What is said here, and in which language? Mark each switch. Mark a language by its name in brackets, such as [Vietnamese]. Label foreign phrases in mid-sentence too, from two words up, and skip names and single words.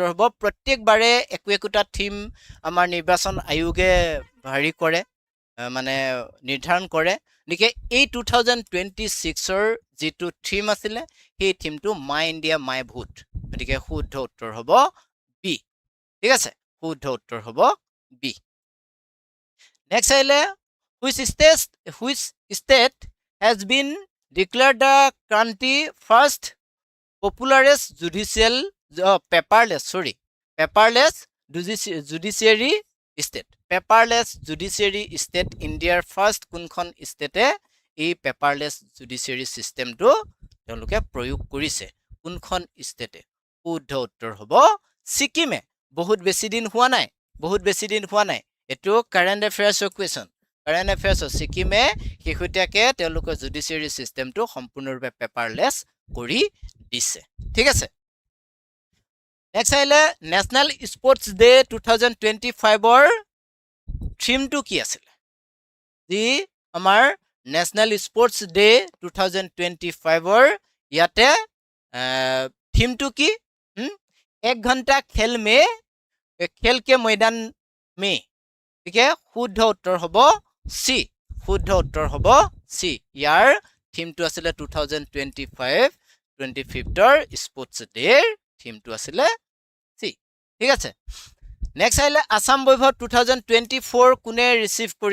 [Assamese] হ'ব প্ৰত্যেকবাৰে একোটা থিম আমাৰ নিৰ্বাচন আয়োগে ভাৰি কৰে মানে নিৰ্ধাৰণ কৰে নিকে এই 2026 ৰ যেটো থিম আছিল সেই থিমটো মাই ইণ্ডিয়া মাই ভোট গতিকে শুদ্ধ উত্তৰ হ'ব বি ঠিক আছে শুদ্ধ উত্তৰ হ'ব বি নেক্সট আহিলে [English] which state has been declared the country first paperless judiciary [Assamese] state Indiaৰ first কোনখন ষ্টেটে এই [English] paperless judiciary system [Assamese] তেওঁলোকে প্ৰয়োগ কৰিছে কোনখন ষ্টেটে শুদ্ধ উত্তৰ হ'ব সিকিমে বহুত বেছি দিন হোৱা নাই এটো [English] current affairs question current affairs [Assamese] সিকিমে শেহতীয়াকে তেওঁলোকৰ [English] judiciary system [Assamese] সম্পূৰ্ণৰূপে পেপাৰলেছ কৰি দিছে ঠিক আছে নেক্সট আহিলে নেশনাল স্পৰ্টছ ডে 2025 ৰ থিমটো কি আছিল যি আমাৰ নেশনাল স্পৰ্টছ ডে 2025 ৰ ইয়াতে থিমটো কি [Hindi] 1 घंटा खेल के मैदान में ठीक है शुद्ध उत्तर [Assamese] হ'ব সি শুদ্ধ উত্তৰ হ'ব সি ইয়াৰ থিমটো আছিল 2025 25ৰ স্পৰ্টছ ডেৰ থিমটো আছিল সি ঠিক আছে নেক্সট আহিলে আসাম বৈভৱ 2024 কোনে ৰিসিভ